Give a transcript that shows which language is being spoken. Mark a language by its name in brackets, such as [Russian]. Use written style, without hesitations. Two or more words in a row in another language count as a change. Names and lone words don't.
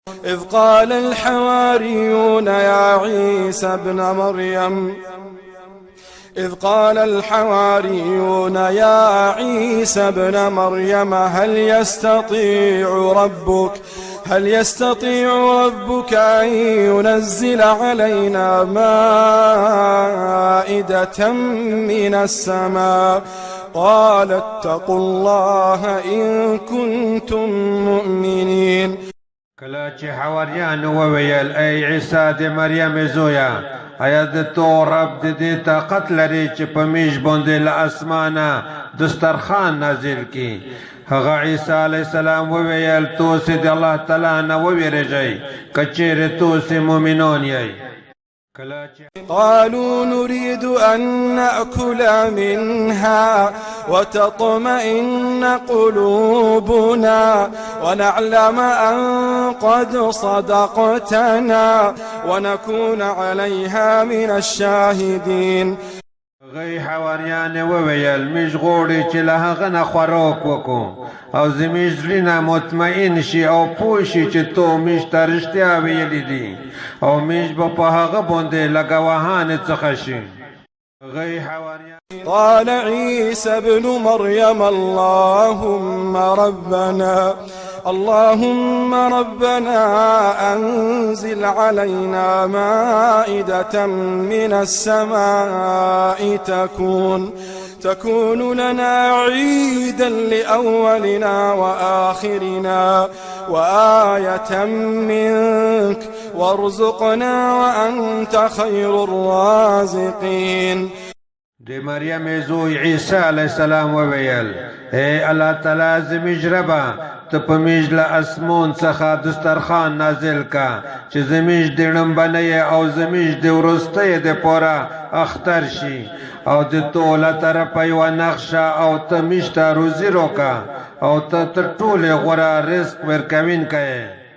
[Arabic] إذ قال الحواريون يا عيسى ابن مريم إذ قال الحواريون يا عيسى ابن مريم هل يستطيع ربك أن ينزل علينا مائدة من السماء قال اتقوا الله إن كنتم مؤمنين. [Pashto] کله چې حواریان وویل ای عیسی د مریم زویا آیا د تو رب د دې طاقت لري چې په میژ باندې له اسمانه دسترخوان نازل کړي؟ هغه عیسی علیه السلام وویل تاسې د الله تعالی نه وویریږئ که چیرې تاسې مؤمنان یئ. [Arabic] قالوا نريد أن نأكل منها وتطمئن قلوبنا ونعلم أن قد صدقتنا ونكون عليها من الشاهدين. [Pashto] غي حواریان وویل میژ غوړي چې له هغه نه خوراک وکړو او زموږ زړونه مطمئن شي او پوه شي چې تو میژ ته رښتیا ویلي دي او میژ به په هغه باندې له ګواهانو څخه شي. [Arabic] قال عيسى ابن مريم اللهم ربنا أنزل علينا مائدة من السماء تكون لنا عيدا لأولنا وآخرنا وآية منك وارزقنا وأنت خير الرازقين. [Pashto] د مریم زوی عیسی علیه السلام وویل ای الله تعالی زموږ ربه ته په موږ له اسمان څخه دسترخوان نازل که چې زموږ د ړنبنۍ او زموږ د وروستیو دپاره اختر شي او د تو له طرفه یوه نقشه او ته موږ ته روزي راکړه او ته تر ټولې غوره رزق ورکوونکی یې.